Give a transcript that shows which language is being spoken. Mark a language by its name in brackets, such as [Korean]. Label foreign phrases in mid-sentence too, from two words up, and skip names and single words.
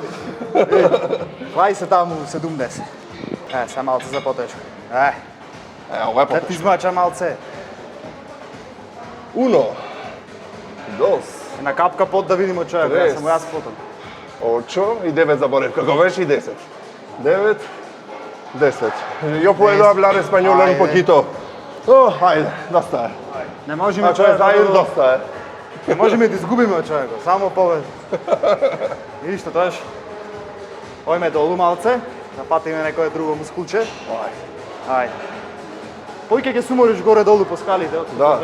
[Macedonian] Клај се таму 70. Се малце за потешко. Ова е Да ти потешко. измача малце. [Spanish] Uno. Dos. [Macedonian] Една капка пот да видиме човек, Трес. ја сам јас потом. Очо и 9 заборев. Како беше и 10. 9, 10. [Spanish] Io puedo hablar español un [Macedonian] Ajde. [Serbian] poquito. Oh, ajde, dosta je. [Macedonian] Не можеме Значи, Заир доста е. Не можеме да изгубиме човек, само победа. Видиш што тоаш? Ојме долу малце, да патиме некое друго мускулче. Ајде. Појке ќе се умориш горе долу по скалите. Да.